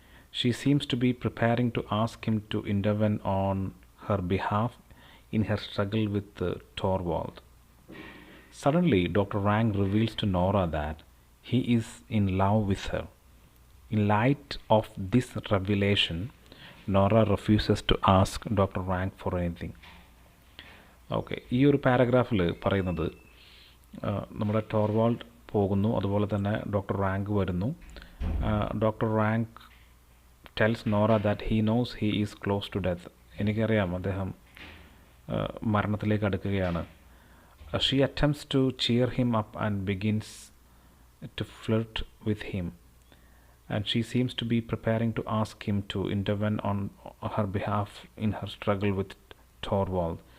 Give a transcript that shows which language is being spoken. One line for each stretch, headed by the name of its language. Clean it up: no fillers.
English: She seems to be preparing to ask him to intervene on her behalf in her struggle with Torvald. Suddenly, Dr. Rank reveals to Nora that he is in love with her. In light of this revelation, Nora refuses to ask Dr. Rank for anything.
Malayalam: Okay, ഈ ഒരു പാരഗ്രാഫിൽ പറയുന്നത് നമ്മുടെ ടോർവാൾഡ് പോകുന്നു, അതുപോലെ തന്നെ doctor rank വരുന്നു.
English: Doctor Rank tells Nora that he knows he is close to death.
Malayalam: എനിക്കറിയാം അദ്ദേഹം മരണത്തിലേക്ക് അടുക്കുകയാണ്.
English: She attempts to cheer him up and begins to flirt with him. And she seems to be preparing to ask him to intervene on her behalf in her struggle with Torvald.